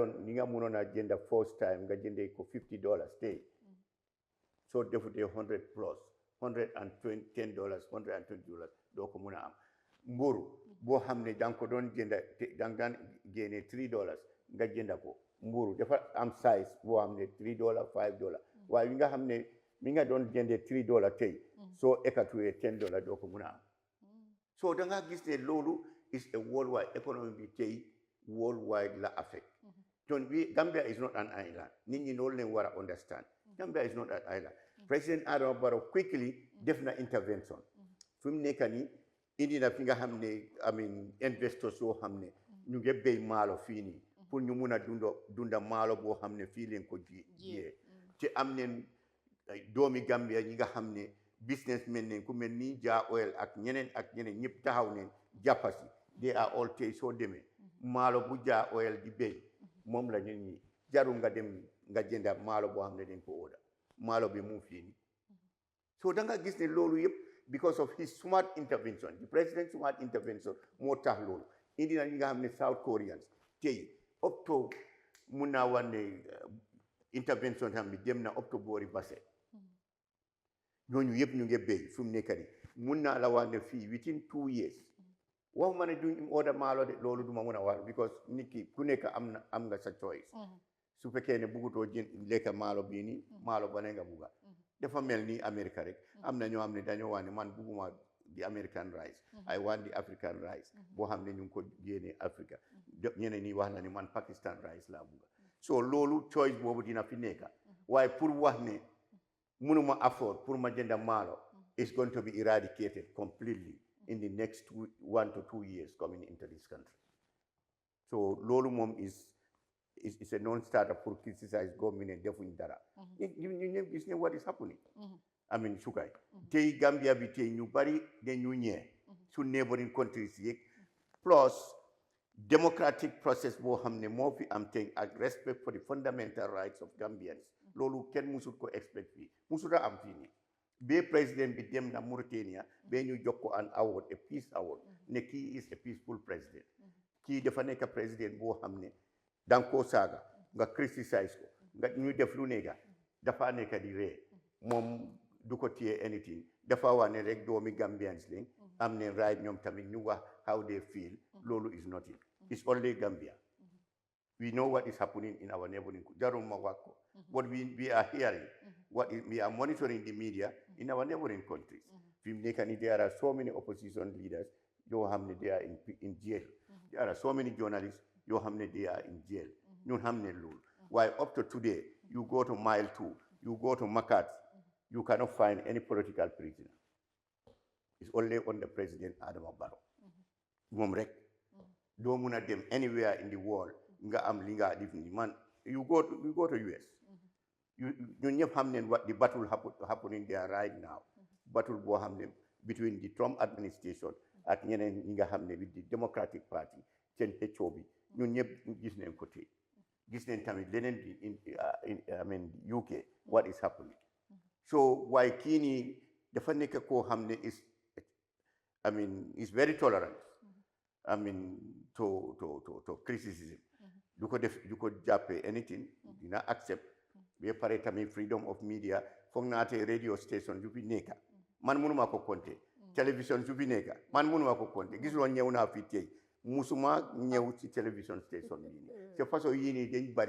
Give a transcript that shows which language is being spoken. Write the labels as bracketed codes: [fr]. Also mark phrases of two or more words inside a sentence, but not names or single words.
[wo] mënoon a jënda [en] first time [wo] nga jëndee ko $50 tey soo defutee $100 plus $110 $120 doo ko mun a am mburu boo xam ne danga ko doon jënda danga daan génnee $3 nga jënda ko mburu dafa am size boo xam ne $3 $5 waaye nga xam ne mi nga doon jëndee $3 tey soo ekatuwee $10 doo ko mun a am so da nga gis ne loolu [en] is a worldwide economy [wo] bi tey worldwide la affect donc [en] Gambia is not an island [wo] nit ñi loolu leen war a understand [en] Gambia is not an island [wo] President Adama Barrow quickly def na intervention fi mu nekk nii indi na fi nga xam ne investors yoo xam ne ñu ngi béy maalo fii nii pour ñu mun a dunda maalo boo xam ne fii leen ko jiyee te am neen doomi Gambia ñi nga xam ne businessmen ne ku mel ni Jaa Oil ak ñeneen ñëpp taxaw neen jàppasi they [en] are all [wo] tey soo demee maalo bu Jaa Oil di béy moom la ñun ñi jarul nga dem nga jënda maalo boo xam ne dañ ko ooda maalo bi mu fii nii so da nga gis ne loolu yëpp [en] because of his smart intervention the president's smart intervention [wo] moo tax loolu indi na ñi nga xam ne South Koreans tey [en] up to [wo] mun naa wax ne intervention xam bi dem na [en] up to [wo] boori Basse ñooñu yëpp ñu ngi béy fu mu nekk nii mun naa la wax ne fii [en] within 2 years [wo] waxuma ne duñ order maalo de loolu duma mun a wax because nit ki ku nekk am nga sa choice su fekkee ne bugutoo lekka maalo bii nii maalo ba ne nga bugga dafa mel ni America rek am na ñoo xam ne dañoo wax ne man bugguma di [en] American rice I want the African rice [wo] boo xam ne ñu ngi ko génnee Africa ñeneen ñi wax na ne man [en] Pakistan rice [wo] laa bugga so loolu choice boobu dina fi nekka waaye pour wax ne mënuma afford pour ma jënda maalo [en] is going to be eradicated completely in the next 1 to 2 years coming into this country [wo] so loolu moom [en] is a non-starter [wo] pour [en] criticize government and [wo] defuñ dara ñu ñëpp gis ne [en] what is happening [wo] sukay tey Gambia bi tey ñu bari dañu ñee su [en] neighboring countries [wo] yi plus [en] democratic process [wo] boo xam ne moo fi am tey ak [en] respect for the fundamental rights of Gambians [wo] loolu kenn musul ko expect fii musul a am fii nii ba président bi dem na Mauritania ba ñu jox ko [en] an award a peace award [wo] ne kii [en] is a peaceful president [wo] kii dafa nekk président boo xam ne danga koo saaga nga criticize ko nga ñu def lu nekka dafa nekk di ree moom du ko téye anything dafa wax ne rek doomi Gambians lañ am ne right ñoom tamit ñu wax [en] how they feel [wo] loolu is [en] nothing it's only Gambia we know what is happening in our neighboring [wo] jarul ma wax ko [en] but we are hearing we are monitoring the media in our neighboring countries [wo] fi mu nekk ni [en] there are so many opposition leaders [wo] yoo xam [en] ne they are in jail there are so many journalists [wo] yoo xam ne [en] they are in jail [wo] ñun xam ne loolu waaye [en] up to today you go to Mile 2 you go to Makat you cannot find any political prisoner it's only on the President Adama Barrow [wo] moom rek doo mun a dem [en] anywhere in the world [wo] nga am li nga def ni man [en] you go to US [wo] ñun ñëpp xam ne [en] what the battle happening there right now [wo] battle boo xam ne [en] between the Trump administration [wo] ak ñeneen ñi nga xam ne [en] with the Democratic Party [wo] seen xëccoo bi ñun ñëpp gis nañ ko tey gis nañ tamit leneen bi [en] I mean UK what is happening [wo] so waaye kii nii dafa nekk koo xam ne [en] is very tolerant I mean to criticism [wo] du ko jàppee anything dina accept ba pare tamit [en] freedom of media [wo] foog naa te radio station yu fi nekka man mënuma ko compter télévision yu fi nekka man mënuma ko compter gisuloo ñëw naa fi tey musuma ñëw ci télévision station yi [fr] c'est façon [wo] yii nii dañ bari